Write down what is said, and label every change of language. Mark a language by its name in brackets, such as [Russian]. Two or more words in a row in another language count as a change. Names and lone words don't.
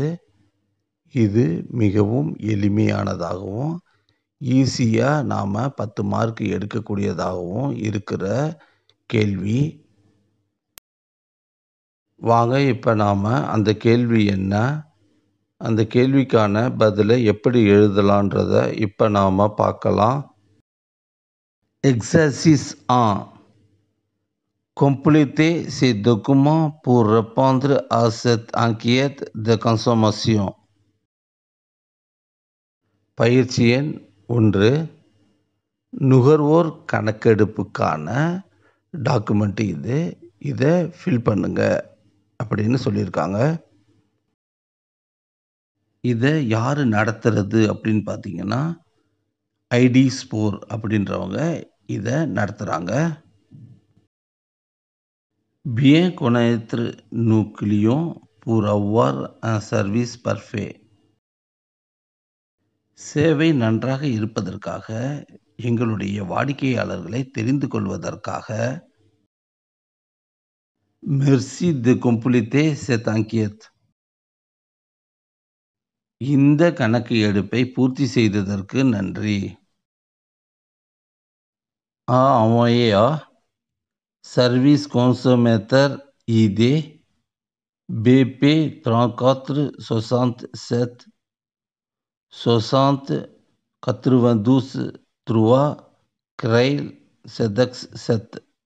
[Tamil] இது மிகவும் எளிமையானதாகவும் ஈஸியாக நாம் 10 மார்க் எடுக்கக்கூடியதாகவும் இருக்கிற கேள்வி. வாங்க இப்போ நாம் அந்த கேள்வி என்ன, அந்த கேள்விக்கான பதிலை எப்படி எழுதலான்றதை இப்போ நாம் பார்க்கலாம். எக்ஸர்சைஸ் 1. [French] Complétez ces documents pour répondre à cette enquête de consommation. [Tamil] பயிற்சி எண் 1. நுகர்வோர் கணக்கெடுப்புக்கான டாக்குமெண்ட் இது. இதை ஃபில் பண்ணுங்க அப்படின்னு சொல்லியிருக்காங்க. இதை யார் நடத்துறது அப்படின்னு பார்த்தீங்கன்னா, ஐடி ஸ்போர் அப்படின்றவங்க இதை நடத்துகிறாங்க. [French] Bien connaître nos clients pour avoir un service parfait. [Tamil] சேவை நன்றாக இருப்பதற்காக, எங்களுடைய வாடிக்கையாளர்களை தெரிந்து கொள்வதற்காக. [French] Merci de compléter cette enquête. [Tamil] இந்த கணக்கு எடுப்பை பூர்த்தி செய்ததற்கு நன்றி. [French] envoyé à Service Consommateur ID BP 34 67 60 92 3 Creil CEDEX 7.